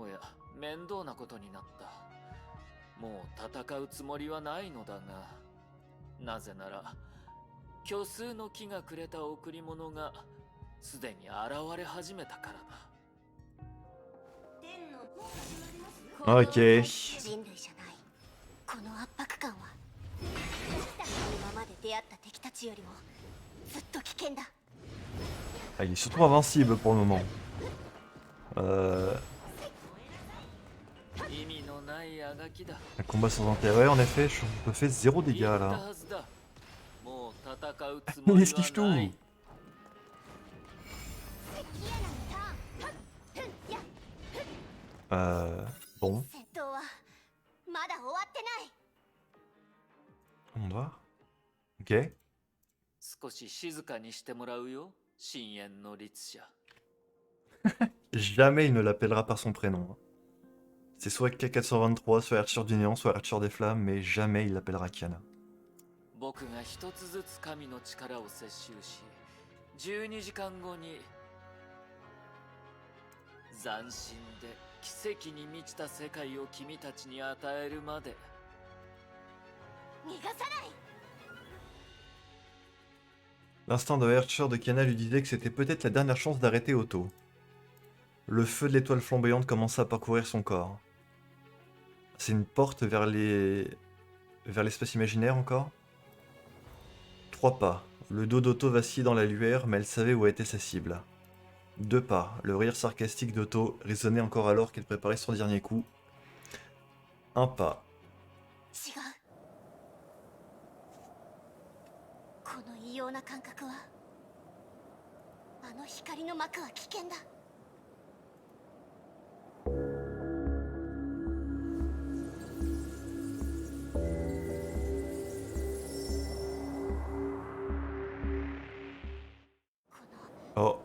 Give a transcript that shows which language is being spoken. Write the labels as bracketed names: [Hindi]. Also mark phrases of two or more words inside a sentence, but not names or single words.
[Japanese] う。おや、面倒なことになった。もう戦うつもりはないのだが、なぜなら虚数の木がくれた贈り物がすでに現れ始めたからだ。 [French] Ok. [Japanese] 人類じゃない。この圧迫感は今まで出会った敵たちよりもずっと危険だ。 [French] Ah, il est surtout invincible pour le moment. [Japanese] 意味のないあがきだ。 [French] Un combat sans intérêt, en effet, je me fais 0 dégâts [Japanese] 言った [French] là. [Japanese] はずだ。もう戦うつもり [French] Il esquive [Japanese] は [French] tout. [Japanese] ない。 [French] Bon, [Japanese] 戦闘はまだ終わってない。 [French] on va. Ok. [Japanese] 少し静かにしてもらうよ、深淵の律者。 [French] Jamais il ne l'appellera par son prénom. Hein. C'est soit K423, soit Archer du Néant, soit Archer des Flammes, mais jamais il l'appellera Kiana. [Japanese] 僕が一つずつ神の力を摂取し、12時間後に斬新で奇跡に満ちた世界を君たちに与えるまで。逃がさない。 [French] L'instinct de Archer de Kiana lui disait que c'était peut-être la dernière chance d'arrêter Otto. Le feu de l'étoile flamboyante commença à parcourir son corps. C'est une porte vers l'espace imaginaire encore. 3 pas. Le dos d'Otto vacillait dans la lueur, mais elle savait où était sa cible. 2 pas. Le rire sarcastique d'Otto résonnait encore alors qu'elle préparait son dernier coup. 1 pas. [Japanese] 違う。この異様な感覚は、あの光の膜は危険だ。 [French] Oh.